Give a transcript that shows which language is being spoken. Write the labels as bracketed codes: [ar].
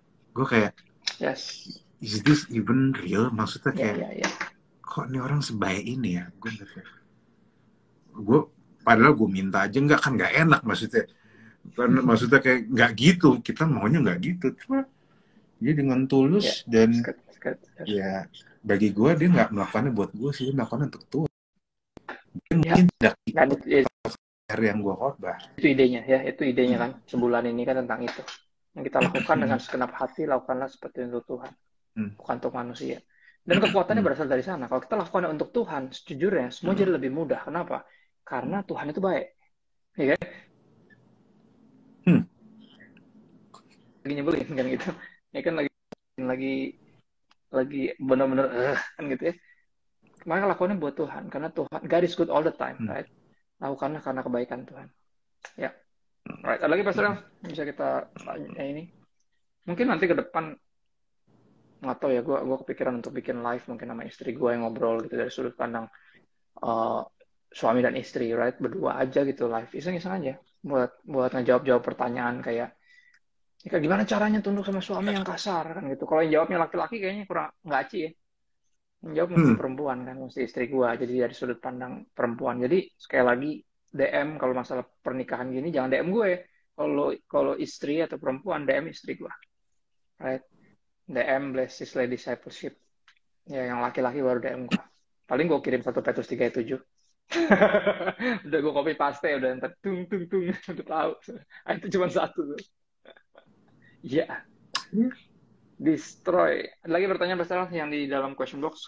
[id] Gue kayak, [en] is this even real? [id] Maksudnya kayak, kok ini orang sebaik ini ya? Padahal gue minta aja nggak, kan nggak enak maksudnya. Maksudnya kayak nggak gitu, kita maunya nggak gitu. Cuma dia dengan tulus dan ya bagi gue dia nggak melakukannya buat gue sih, dia melakukannya untuk Tuhan. Mungkin tidak yang gue khotbah. Itu idenya kan. Sebulan ini kan tentang itu. Yang kita lakukan dengan segenap hati, lakukanlah seperti untuk Tuhan, bukan untuk manusia. Dan kekuatannya berasal dari sana. Kalau kita lakukan untuk Tuhan, sejujurnya semua jadi lebih mudah. Kenapa? Karena Tuhan itu baik. Ya kan? Lagi nyebelin kan gitu. Ya kan lagi benar-benar kan gitu ya. Maka lakukannya buat Tuhan. Karena Tuhan, [en] God is good all the time, right? [id] Lakukanlah karena kebaikan Tuhan. Ya. Right. Ada lagi Pastor yang bisa kita tanya ini? Mungkin nanti ke depan nggak tahu ya, gue kepikiran untuk bikin live mungkin sama istri gue yang ngobrol gitu dari sudut pandang suami dan istri, right, berdua aja gitu live, iseng-iseng aja buat ngejawab pertanyaan kayak gimana caranya tunduk sama suami yang kasar kan gitu. Kalau yang jawabnya laki-laki kayaknya kurang nggak aci ya, yang jawab mesti perempuan kan, mesti istri gue, jadi dari sudut pandang perempuan. Jadi sekali lagi DM kalau masalah pernikahan gini jangan DM gue, kalau istri atau perempuan DM istri gue, right. DM Blessed Lady Discipleship. Ya, yang laki-laki baru DM gue. Paling gue kirim 1 Petrus 3:7. Udah gue copy paste, udah ntar tung. Udah tahu. Itu cuma satu. Ya. Destroy. Lagi pertanyaan besar yang di dalam question box.